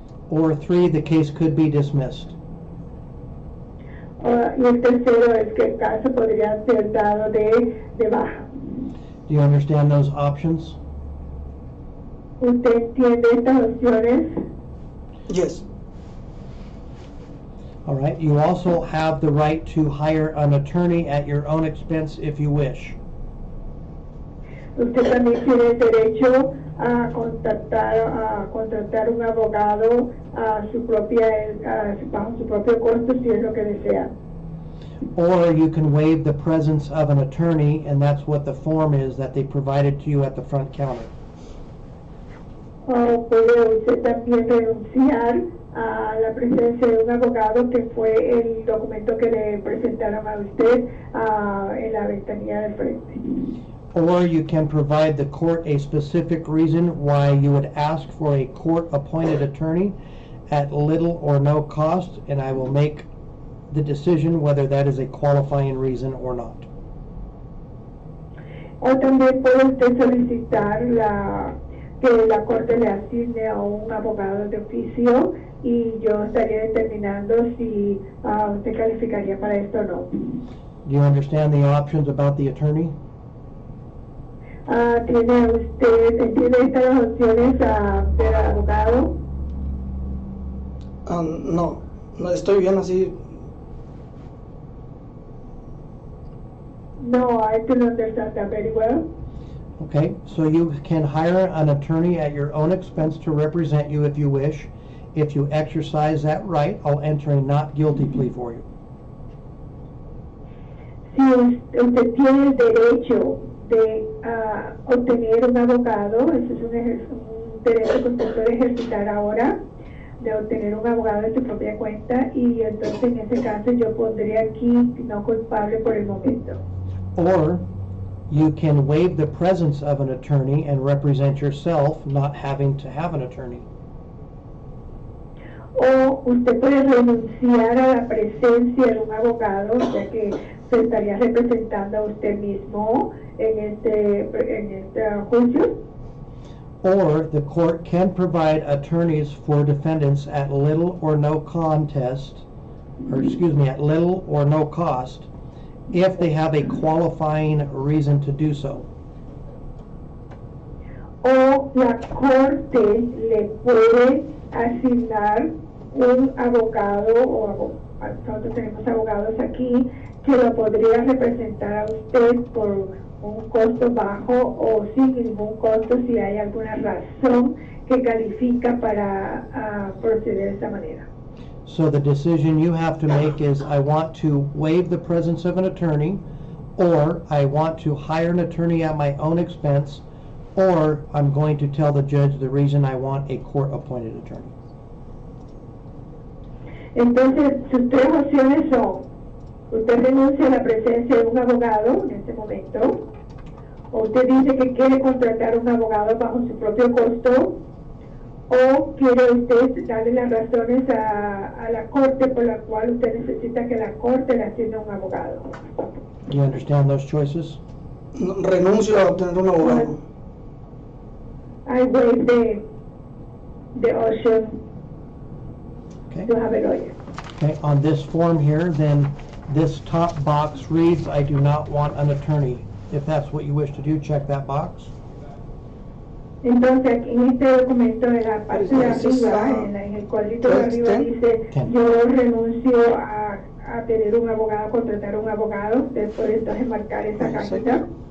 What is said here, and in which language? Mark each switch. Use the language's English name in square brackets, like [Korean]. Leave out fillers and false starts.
[English] Or three, the case could be dismissed. [Spanish] Y el tercero es que el caso podría ser dado de baja. [English] Do you understand those options? [Spanish] ¿Usted entiende estas opciones? [English] Yes. All right. You also have the right to hire an attorney at your own expense if you wish. [Spanish] Usted también tiene el derecho a contratar un abogado bajo su propio costo si es lo que desea. [English] Or you can waive the presence of an attorney, and that's what the form is that they provided to you at the front counter. [Spanish] O puede usted también renunciar a la presencia de un abogado, que fue el documento que le presentaron a usted en la ventanilla del frente. [English] Or you can provide the court a specific reason why you would ask for a court-appointed attorney at little or no cost, and I will make the decision whether that is a qualifying reason or not. [Spanish] O también puede usted solicitar que la corte le asigne a un abogado de oficio, y yo estaría determinando si usted calificaría para esto o no. [English] Do you understand the options about the attorney? [Spanish] ¿Entiende estas opciones del abogado? No, estoy bien así. [English] No, I don't understand that very well. Okay, so you can hire an attorney at your own expense to represent you if you wish. If you exercise that right, I'll enter a not guilty plea for you. [Spanish] Si usted tiene el derecho de obtener un abogado, ese es un derecho que usted puede ejercitar ahora, de obtener un abogado de su propia cuenta, y entonces en ese caso yo pondría aquí no culpable por el momento. [English] Or you can waive the presence of an attorney and represent yourself, not having to have an attorney. [Spanish] O usted puede renunciar a la presencia de un abogado, ya que se estaría representando a usted mismo en este juicio. [English] Or the court can provide attorneys for defendants at little or no contest, at little or no cost, if they have a qualifying reason to do so. [Spanish] O la corte le puede asignar un abogado, nosotros tenemos abogados aquí, que lo podría representar a usted por un costo bajo o sin ningún costo si hay alguna razón que califica para proceder de esta manera. [English] So the decision you have to make is, I want to waive the presence of an attorney, or I want to hire an attorney at my own expense, or I'm going to tell the judge the reason I want a court-appointed attorney. [Spanish] Entonces, sus tres opciones son, usted renuncia a la presencia de un abogado en este momento, o usted dice que quiere contratar un abogado bajo su propio costo, o quiere usted darle las razones a la corte por la cual usted necesita que la corte le asigne un abogado. [English] Do you understand those choices? [Spanish] Renuncio a obtener un abogado. [English] I waive the option Okay. to have a lawyer. Okay, on this form here, then this top box reads, I do not want an attorney. If that's what you wish to do, check that box. [Spanish] Entonces, aquí en este documento de la parte de arriba, en el cuadrito de arriba dice, yo renuncio a tener un abogado, contratar un abogado. Usted puede entonces marcar esa cajita.